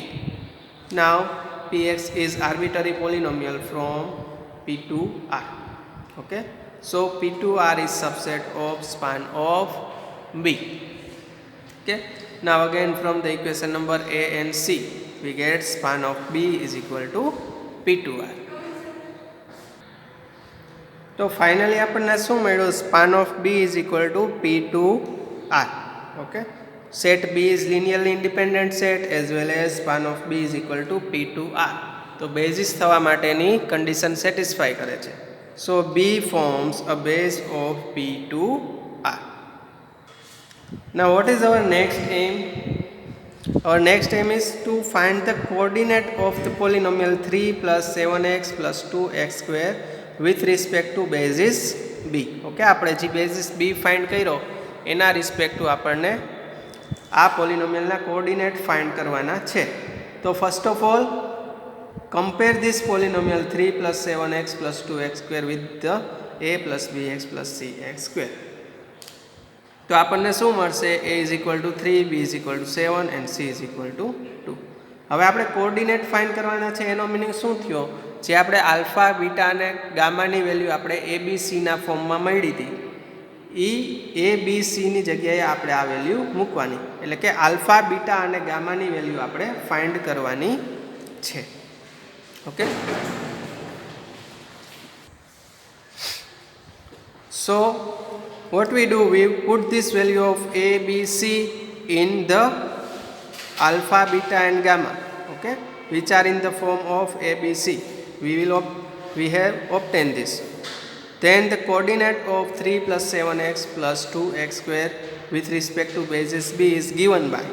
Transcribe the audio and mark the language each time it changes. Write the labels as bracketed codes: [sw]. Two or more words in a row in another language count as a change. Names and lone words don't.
[en] Now px is arbitrary polynomial from p to r. Okay. So p to r is subset of span of b. Okay. Now again from the equation number a and c, we get span of b is equal to p to r. [gu] તો ફાઇનલી આપણને શું મળ્યું? [en] span of b is equal to p to r. okay. set b is linearly independent set as well as span of b is equal to p to r. [gu] તો બેઝિસ થવા માટેની [en] condition satisfy [gu] કરે છે. [en] so b forms a base of p to r. now what is our next aim? Our next aim is to find the coordinate of the polynomial 3 plus 7x plus 2x square with respect to basis b. [gu] Okay, આપણે જે [en] basis b find [gu] કર્યો એના [en] respect to [gu] આપણને આ પોલિનોમિયલના કોઓર્ડિનેટ find કરવાના છે. [en] તો first of all, compare this polynomial 3 plus 7x plus 2x square with the a plus bx plus cx square. [gu] તો આપણને શું મળશે? [en] a is equal to 3, b is equal to 7 and c is equal to 2. [gu] હવે આપણે [en] coordinate find [gu] કરવાના છે. એનો મિનિંગ શું થયો? જે આપણે આલ્ફા, બીટા અને ગામાની વેલ્યુ આપણે એ બી સીના ફોર્મમાં મળી હતી, એ એ બી સીની જગ્યાએ આપણે આ વેલ્યુ મૂકવાની. એટલે કે આલ્ફા, બીટા અને ગામાની વેલ્યુ આપણે ફાઇન્ડ કરવાની છે. [en] ઓકે. સો what we do, we put this value of a, b, c in the alpha, beta and gamma, okay, which are in the form of a, b, c. We have obtained this. Then the coordinate of 3 plus 7x plus 2x square with respect to basis b is given by.